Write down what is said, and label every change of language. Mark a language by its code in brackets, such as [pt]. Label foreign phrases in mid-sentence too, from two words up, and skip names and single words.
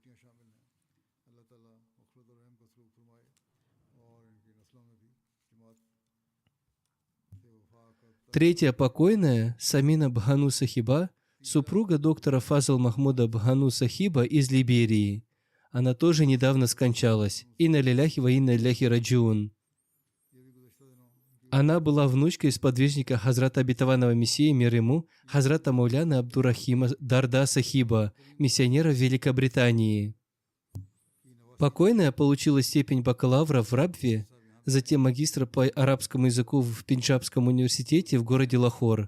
[ru] Третья покойная, Самина Бхану Сахиба, супруга доктора Фазл Махмуда Бхану Сахиба из Либерии. Она тоже недавно скончалась. [ar] إنا لله وإنا إليه راجعون. [ru] Она была внучкой сподвижника Хазрата Обетованного Мессии, мир ему, Хазрата Мауляна Абдурахима Дарда Сахиба, миссионера в Великобритании. Покойная получила степень бакалавра в Рабве, затем магистра по арабскому языку в Пенджабском университете в городе Лахор.